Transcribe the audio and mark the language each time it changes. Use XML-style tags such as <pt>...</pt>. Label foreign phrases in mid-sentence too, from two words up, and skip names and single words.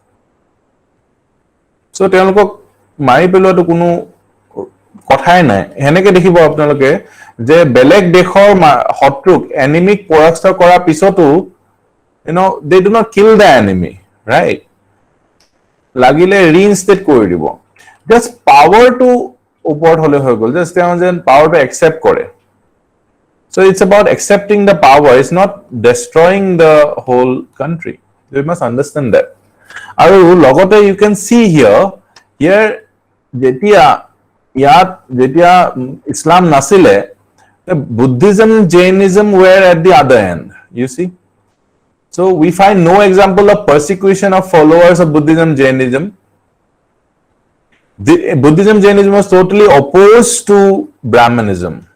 <as>So তেওঁলোকক মাৰি পেলোৱাটো কোনো কথাই নাই। হেনেকে দেখিব আপোনালোকে যে বেলেগ দেশৰ শত্ৰুক এনিমিক পৰাস্ত কৰাৰ পিছতো</as> <en>they do not kill the enemy, right?</en> <as>লাগিলে ৰিইনষ্টেট কৰি দিব। জাষ্ট পাৱাৰটো ওপৰত হলে হৈ গ'ল, জাষ্ট তেওঁ যেন পাৱাৰটো একচেপ্ট কৰে।</as> <en>So it's about accepting the power. It's not destroying the whole country. You must understand that.</en> <as>আৰু লগতে</as> <en>you can see here</en> <as>যেতিয়া Islam নাছিলে,</as> <en>Buddhism, Jainism were at the other end. You see? So we find no example of persecution of followers of Buddhism, Jainism. Buddhism, Jainism was totally opposed to Brahmanism.</en>